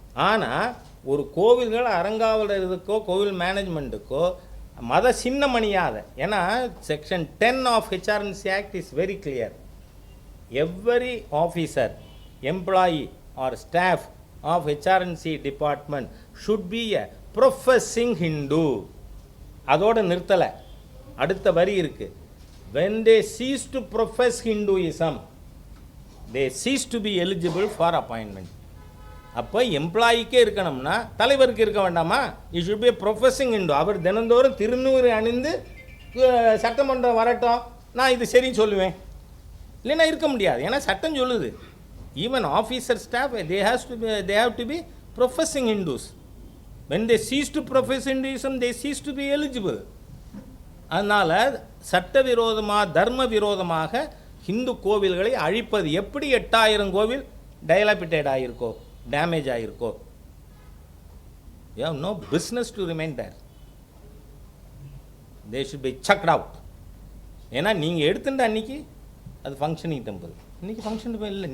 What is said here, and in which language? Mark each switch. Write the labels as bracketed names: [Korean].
[Tamil] ஆனால் ஒரு கோவில்கள் அறங்காவலருக்கோ கோவில் மேனேஜ்மெண்ட்டுக்கோ மத சின்னமணியாத, ஏன்னா [English] Section 10 of HRNC act is very clear. Every officer, employee or staff of HRNC department should be a professing Hindu. [Tamil] அதோடு நிறுத்தலை, அடுத்த வரி இருக்குது. [English] when they cease to profess Hinduism, they cease to be eligible for appointment. [Tamil] அப்போ எம்ப்ளாயிக்கே இருக்கணும்னா தலைவருக்கு இருக்க வேண்டாமா? [English] It should be professing Hindu. [Tamil] அவர் தினந்தோறும் திருநூறு அணிந்து சட்டமன்றம் வரட்டும், நான் இது சரின்னு சொல்லுவேன். இல்லைன்னா இருக்க முடியாது, ஏன்னா சட்டம் சொல்லுது. [English] Even officer staff they have to be professing Hindus. when they cease to profess Hinduism, they cease to be eligible. [Tamil] அதனால் சட்டவிரோதமாக தர்ம விரோதமாக ஹிந்து கோவில்களை அழிப்பது எப்படி 8000 கோவில் டைலாபிட்டேட் ஆகிருக்கோ, damage ஆகிருக்கோ. [English] You have no business to remain there. They should be chucked out. [Tamil] ஏன்னா நீங்கள் எடுத்துட்ட அன்றைக்கி அது ஃபங்க்ஷனிங் டெம்பிள், இன்றைக்கி ஃபங்க்ஷன் டெம்பிள் இல்லை.